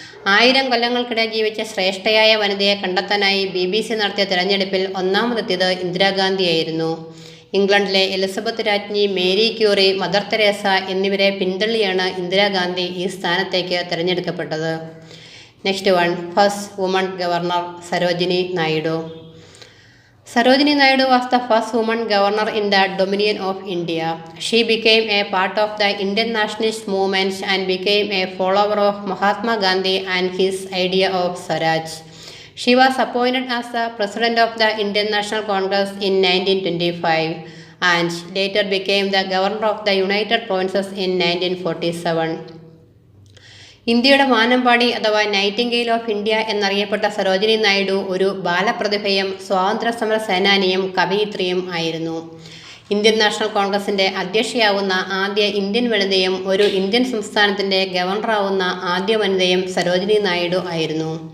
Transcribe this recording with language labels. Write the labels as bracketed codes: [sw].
[ml] 1000 കൊല്ലങ്ങൾക്കിടെ ജീവിച്ച ശ്രേഷ്ഠയായ വനിതയെ കണ്ടെത്താനായി BBC നടത്തിയ തിരഞ്ഞെടുപ്പിൽ ഒന്നാമതെത്തിയത് ഇന്ദിരാഗാന്ധിയായിരുന്നു. ഇംഗ്ലണ്ടിലെ എലിസബത്ത് രാജ്ഞി, മേരി ക്യൂറി, മദർ തെരേസ എന്നിവരെ പിന്തള്ളിയാണ് ഇന്ദിരാഗാന്ധി ഈ സ്ഥാനത്തേക്ക് തിരഞ്ഞെടുക്കപ്പെട്ടത്. [en] Next one, first woman governor Sarojini Naidu. Sarojini Naidu was the first woman governor in the Dominion of India. She became a part of the Indian nationalist movement and became a follower of Mahatma Gandhi and his idea of Swaraj. She was appointed as the president of the Indian National Congress in 1925 and later became the governor of the United Provinces in 1947. [ml] ഇന്ത്യയുടെ വാനമ്പാടി അഥവാ [en] nightingale of India [ml] എന്നറിയപ്പെട്ട Sarojini Naidu ഒരു ബാലപ്രതിഭയും സ്വാതന്ത്ര്യ സമര സേനാനിയും കവയിത്രിയും ആയിരുന്നു. Indian national കോൺഗ്രസിൻ്റെ അധ്യക്ഷയാവുന്ന ആദ്യ Indian വനിതയും ഒരു Indian സംസ്ഥാനത്തിൻ്റെ ഗവർണറാവുന്ന ആദ്യ വനിതയും സരോജിനി നായിഡു ആയിരുന്നു.